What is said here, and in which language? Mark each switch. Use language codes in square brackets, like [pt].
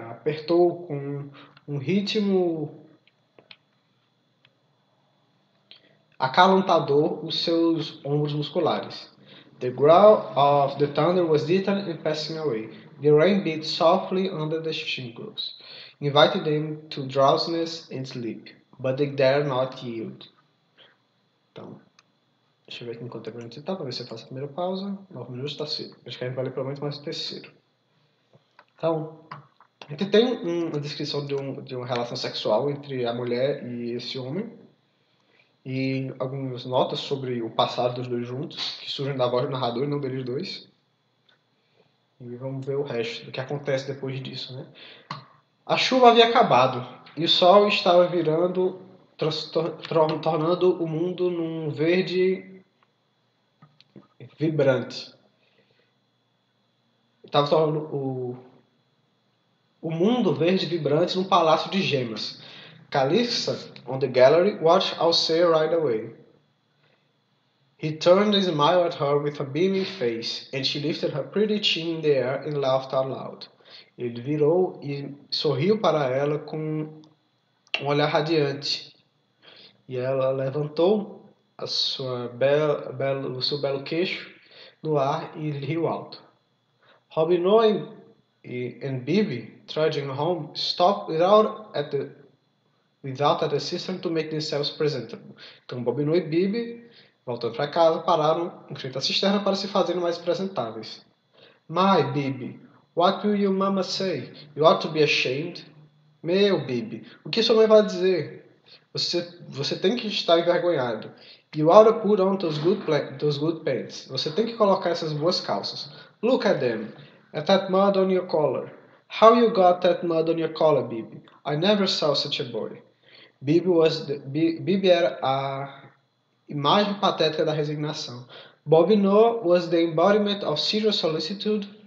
[pt] Apertou com um ritmo acalentador os seus ombros musculares. [en] The growl of the thunder was distant and passing away. The rain beat softly under the shingles, inviting them to drowsiness and sleep, but they dared not yield. [pt] Então, deixa eu ver aqui enquanto tempo a gente está, para ver se eu faço a primeira pausa. 9 minutos está cedo. Acho que a gente vai ler pelo menos mais o terceiro. Então, a gente tem uma descrição de uma relação sexual entre a mulher e esse homem. E algumas notas sobre o passado dos dois juntos, que surgem da voz do narrador e não deles dois. E vamos ver o resto do que acontece depois disso, né? A chuva havia acabado e o sol estava virando, tornando o mundo num verde vibrante. Estava tornando o mundo verde vibrante num palácio de gemas. [en] Calista, on the gallery, watched Alceu ride away. He turned and smiled at her with a beaming face, and she lifted her pretty chin in the air and laughed out loud. [pt] Ele virou e sorriu para ela com um olhar radiante. E ela levantou o seu belo queixo no ar e riu alto. [en] Robinoe and Bibi, trudging home, stopped without at the cistern to make themselves presentable. [pt] Então, Bobinô e Bibi, voltando para casa, pararam em frente à cisterna para se fazerem mais apresentáveis. [en] My, Bibi, what will your mama say? You ought to be ashamed. [pt] Meu, Bibi, o que sua mãe vai dizer? Você tem que estar envergonhado. [en] You ought to put on those good pants. [pt] Você tem que colocar essas boas calças. [en] Look at them. At that mud on your collar. How you got that mud on your collar, Bibi? I never saw such a boy. [pt] Bibi era a imagem patética da resignação. [en] Bobino was the embodiment of serious solicitude.